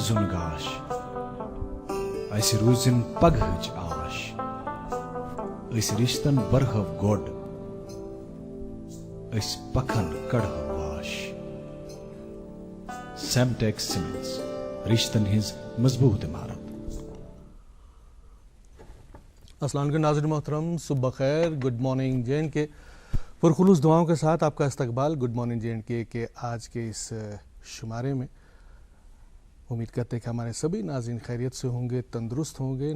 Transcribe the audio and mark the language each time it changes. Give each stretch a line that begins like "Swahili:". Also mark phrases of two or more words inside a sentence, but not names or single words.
Kashmiri: زُن گاش اسہِ روٗزِن پگہٕچ آش، أسۍ رشتن برہو گۄڈ أسۍ پکھن کڑہو واش۔ سیمٹیک سیمنٹس رشتن ہز مضبوط عمارت۔
Urdu: السلام علیکم ناظرین محترم، صبح خیر، گڈ مارننگ J&K پرخلوص دعاؤں کے ساتھ آپ کا استقبال گڈ مارننگ J&K کے آج کے اس شمارے میں۔ امید کرتے ہیں کہ ہمارے سبھی ناظرین خیریت سے ہوں گے، تندرست ہوں گے۔